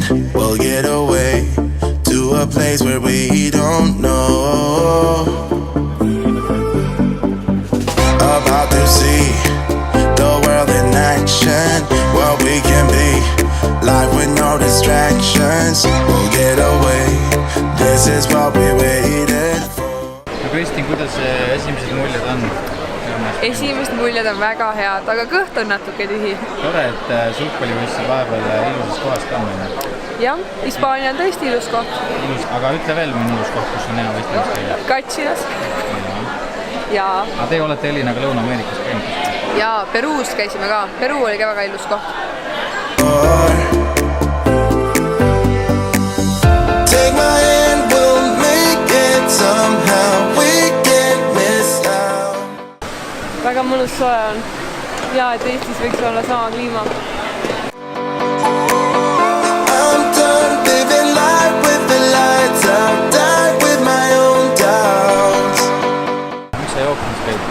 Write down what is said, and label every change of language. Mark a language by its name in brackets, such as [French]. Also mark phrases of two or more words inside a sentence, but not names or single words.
[English] We'll get away to a place where we don't know. About to see the world in action, what we can be, life with no distractions. We'll get away, this is what we waited for. [Estonian] Kristin, kuidas esimesed muljed on? Esimesed muljed on väga head, aga kõht on natuke tühi. Tore, et sulgpallivõistlusel vahepeal ilusas kohas ka minna. Jah, Hispaania on tõesti ilus koht. Aga ütle veel mõni ilus koht, kus on hea võistlemas käia. Katsinas. Aga te olete Elinaga Lõuna-Ameerikas käinud? Jaa, Peruus käisime ka. Peru oli ka väga ilus koht. [English] Take my hand, we'll make it somehow. We can't miss out. [Estonian] Väga mõnus soe on. Ja, et Eestis võiks olla sama kliima. [English] I'm done living life with the lights out. Die with my own doubts. [Estonian] Miks sa jooksmas käid?